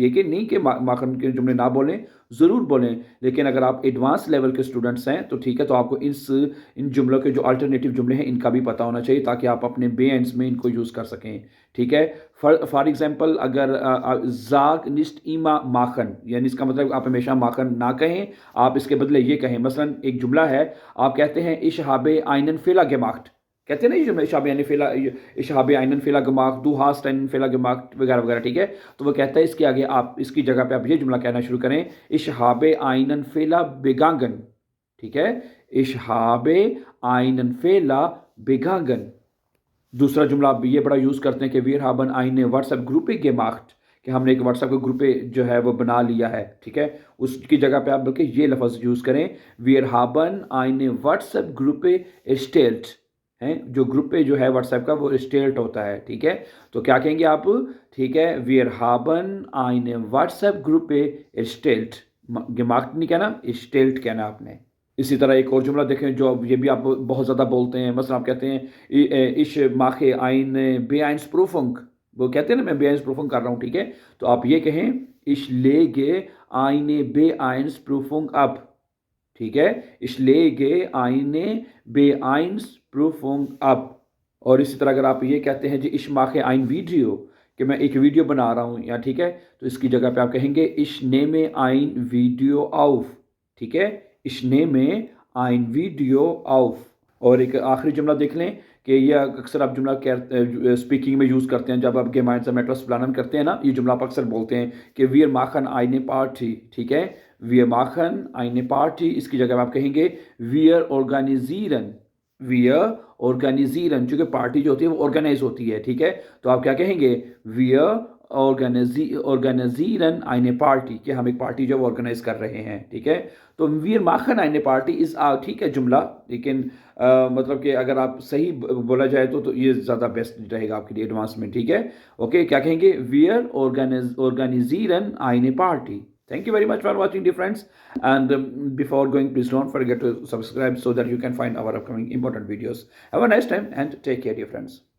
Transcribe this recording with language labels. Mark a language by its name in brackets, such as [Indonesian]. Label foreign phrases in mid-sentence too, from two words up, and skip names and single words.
[Urdu] یہ کہ نہیں کہ ماخن کے جملے نہ بولیں، ضرور بولیں، لیکن اگر آپ [English] advance level [Urdu] کے اسٹوڈنٹس ہیں تو ٹھیک ہے، تو آپ کو ان جملوں کے جو الٹرنیٹو جملے ہیں ان کا بھی پتا ہونا چاہیے، تاکہ آپ اپنے بے اینڈز میں ان کو یوز کر سکیں، ٹھیک ہے? [English] for example, [Urdu] اگر [German] sag nicht immer machen, [Urdu] یعنی اس کا مطلب آپ ہمیشہ ماخن نہ کہیں، آپ اس کے بدلے یہ کہیں. مثلاً ایک جملہ ہے، آپ کہتے ہیں [German] Ich habe einen Fehler gemacht, [Urdu] کہتے ہیں نا یہ جملہ, [German] Ich habe einen Fehler gemacht, du hast einen Fehler gemacht, [Urdu] وغیرہ وغیرہ، ٹھیک ہے? تو وہ کہتا ہے اس کے آگے آپ اس کی جگہ پہ آپ یہ جملہ کہنا شروع کریں, [German] Ich habe einen Fehler begangen, [Urdu] ٹھیک ہے? [German] Ich habe einen Fehler begangen। [Urdu] دوسرا جملہ آپ یہ بڑا یوز کرتے ہیں کہ [German] wir haben eine WhatsApp-Gruppe gemacht, [Urdu] کہ ہم نے ایک واٹس ایپ کا گروپ جو ہے وہ بنا لیا ہے، ٹھیک ہے? اس کی جگہ پہ آپ بلکہ یہ لفظ یوز کریں, [German] wir haben eine WhatsApp-Gruppe erstellt, [Urdu] ہیں جو گروپ پہ جو ہے واٹس ایپ کا وہ erstellt ہوتا ہے، ٹھیک ہے? تو کیا کہیں گے آپ؟ ٹھیک ہے, [German] wir haben eine WhatsApp-Gruppe erstellt, gemacht [Urdu] نہیں کہنا, [German] erstellt [Urdu] کہنا آپ نے. اسی طرح ایک اور جملہ دیکھیں جو یہ بھی آپ بہت زیادہ بولتے ہیں. مثلاً آپ کہتے ہیں [German] Ich mache eine B1-Prüfung, [Urdu] وہ کہتے ہیں نا میں بے آئنس پروفنگ کر رہا ہوں، ٹھیک ہے? تو آپ یہ کہیں [German] Ich lege eine B1-Prüfung ab, [Urdu] ٹھیک ہے? [German] Ich lege eine B1-Prüfung ab. [Urdu] اور اسی طرح اگر آپ یہ کہتے ہیں جی [German] Ich mache ein Video, [Urdu] کہ میں ایک ویڈیو بنا رہا ہوں، یا ٹھیک ہے، تو اس کی جگہ پہ آپ کہیں گے [German] Ich nehme ein Video auf, [Urdu] ٹھیک ہے? [German] Ich nehme ein Video auf। [Urdu] اور ایک آخری جملہ دیکھ لیں کہ یہ اکثر آپ جملہ اسپیکنگ میں یوز کرتے ہیں، جب آپ [German] gemeinsam etwas planen [Urdu] کرتے ہیں نا، یہ جملہ آپ اکثر بولتے ہیں کہ [German] wir machen eine Party, [Urdu] ٹھیک ہے? [German] wir machen eine Party, [Urdu] اس کی جگہ آپ کہیں گے [German] wir organisieren, wir organisieren, [Urdu] چونکہ پارٹی جو ہوتی ہے وہ آرگنائز ہوتی ہے، ٹھیک ہے? تو آپ کیا کہیں گے? [German] wir organisieren eine Party, [Urdu] کہ ہم ایک پارٹی جو آرگنائز کر رہے ہیں، ٹھیک ہے? تو [German] wir machen eine Party [Urdu] اس ٹھیک ہے جملہ، لیکن مطلب کہ اگر آپ صحیح بولا جائے تو یہ زیادہ بیسٹ رہے گا آپ کے لیے ایڈوانس میں، ٹھیک ہے? اوکے، کیا کہیں گے? [German] wir organisieren eine Party। [English] Thank you very much for watching, dear friends. And before going, please don't forget to subscribe so that you can find our upcoming important videos. Have a nice time and take care, dear friends.